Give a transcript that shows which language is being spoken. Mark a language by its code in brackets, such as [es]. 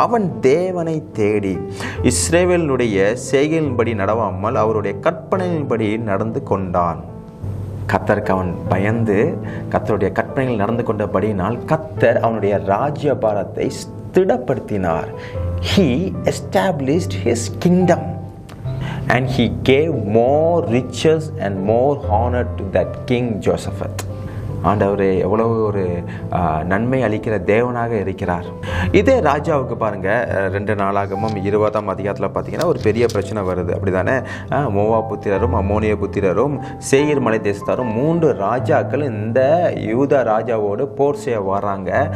[ta] அவன் தேவனை தேடி இஸ்ரவேலினுடைய செய்கையின்படி நடவாமல் அவருடைய கற்பனையின்படி நடந்து கொண்டான். கர்த்தருக்கு அவன் பயந்து கர்த்தருடைய கற்பனைகள் நடந்து கொண்டபடியினால் கர்த்தர் அவனுடைய ராஜ்யபாரத்தை ஸ்திரப்படுத்தினார். [en] He established his kingdom and he gave more riches and more honor to that king Josaphat. [ta] ஆண்டவர் எவ்வளவு ஒரு நன்மை அளிக்கிற தேவனாக இருக்கிறார். இதே ராஜாவுக்கு பாருங்கள், 2 நாளாகமும் 20ஆம் அதிகாரத்தில் பார்த்தீங்கன்னா ஒரு பெரிய பிரச்சனை வருது. அப்படி தானே? மோவா புத்திரரும் அம்மோனிய புத்திரரும் சேயீர் மலை தேசத்தாரும் 3 ராஜாக்கள் இந்த யூதா ராஜாவோடு போர் செய்ய வராங்க.